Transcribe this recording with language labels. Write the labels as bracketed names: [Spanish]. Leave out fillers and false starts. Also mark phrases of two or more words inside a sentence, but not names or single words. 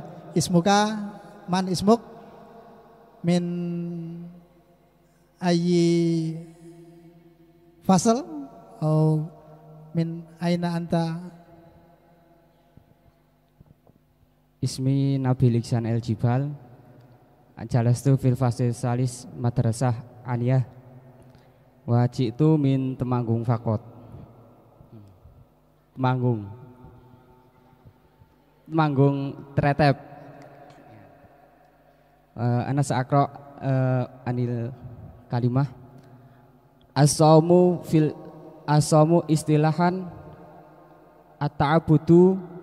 [Arabic] اسمك، من اسمك من أي فصل atau من أين أنت? اسمي Nabi Liksan El Jibal، جلست في الفصل الثالث مدرسة عالية، وجئت من Temanggung Fakot. Temanggung Tretep. أنا سأقرأ عن الكلمة الصوم اصطلاحا التعبد